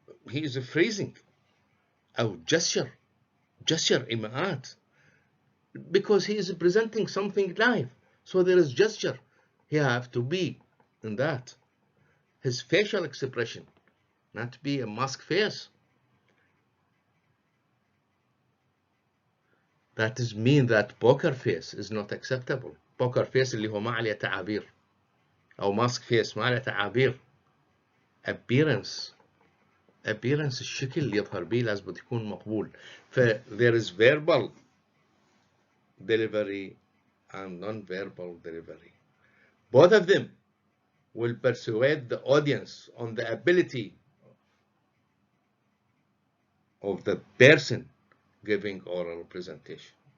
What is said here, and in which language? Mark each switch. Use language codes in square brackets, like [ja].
[en] he is freezing أو gesture إيماءات because he is presenting something live. So there is gesture. He have to be in that. His facial expression, not to be a mask face. That is mean that poker face is not acceptable. [ar] Poker face اللي هو ما عليه تعابير أو mask face ما عليه تعابير. Appearance الشكل اللي يظهر به لازم يكون مقبول. [en] ف there is verbal delivery and non-verbal delivery. Both of them will persuade the audience on the ability of the person giving oral presentation.